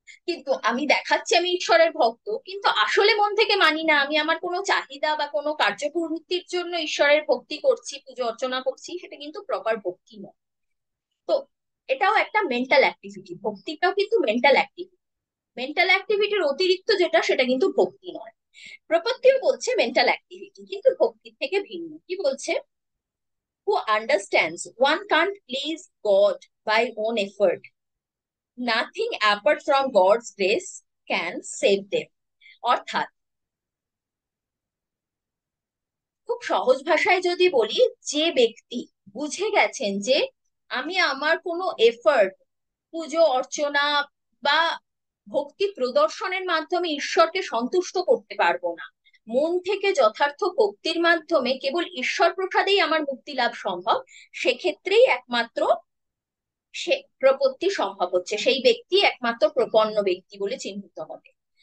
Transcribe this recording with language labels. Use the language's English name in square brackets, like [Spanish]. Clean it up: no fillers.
[Bangla] কিন্তু আমি দেখাচ্ছি আমি ঈশ্বরের ভক্ত, কিন্তু আসলে মন থেকে মানি না, আমি আমার কোনো চাহিদা বা কোনো কার্যপূর্তির জন্য ঈশ্বরের ভক্তি করছি, পুজো অর্চনা করছি, সেটা কিন্তু প্রপার ভক্তি নয়। তো এটাও একটা মেন্টাল অ্যাক্টিভিটি, ভক্তিটাও কিন্তু মেন্টাল অ্যাক্টিভিটি। মেন্টাল অ্যাক্টিভিটির অতিরিক্ত যেটা, সেটা কিন্তু ভক্তি নয়। প্রপত্তিও বলছে মেন্টাল অ্যাক্টিভিটি, কিন্তু ভক্তির থেকে ভিন্ন। কি বলছে? [English] who understands one can't please God by own effort. Nothing apart from God's grace can save them. [Bangla] অর্থাৎ খুব সহজ ভাষায় যদি বলি, যে ব্যক্তি বুঝে গেছেন যে আমি আমার কোনো এফর্ট, পুজো অর্চনা বা ভক্তি প্রদর্শনের মাধ্যমে ঈশ্বরকে সন্তুষ্ট করতে পারবো না, মন থেকে যথার্থ ভক্তির মাধ্যমে কেবল ঈশ্বর প্রসাদেই আমার মুক্তি লাভ সম্ভব, সেক্ষেত্রেই একমাত্র সে প্রপত্তি সম্ভব হচ্ছে, সেই ব্যক্তি একমাত্র প্রপন্ন ব্যক্তি বলে চিহ্নিত হবে।